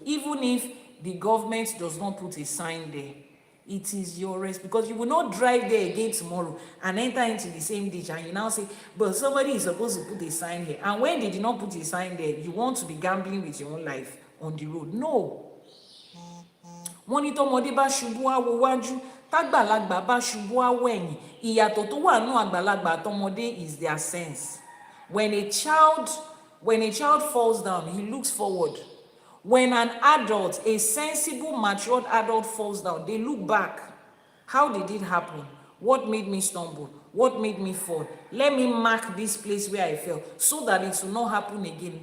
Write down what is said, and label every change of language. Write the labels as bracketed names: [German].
[English] Even if the government does not put a sign there, it is your rest, because you will not drive there again tomorrow and enter into the same ditch and you now say, but somebody is supposed to put a sign here. And when they did not put a sign there, you want to be gambling with your own life on the road. No. [Yoruba] Wọ́n ní tọ́mọdé bá ṣubú á wo wájú, tágbàlagbà bá ṣubú á wo ẹ̀yìn. Ìyàtọ̀ tó wà nínú àgbàlagbà àtọmọdé [English] is their sense. When a child falls down, he looks forward. When an adult, a sensible, matured adult falls down, they look back. How did it happen? What made me stumble? What made me fall? Let me mark this place where I fell so that it will not happen again.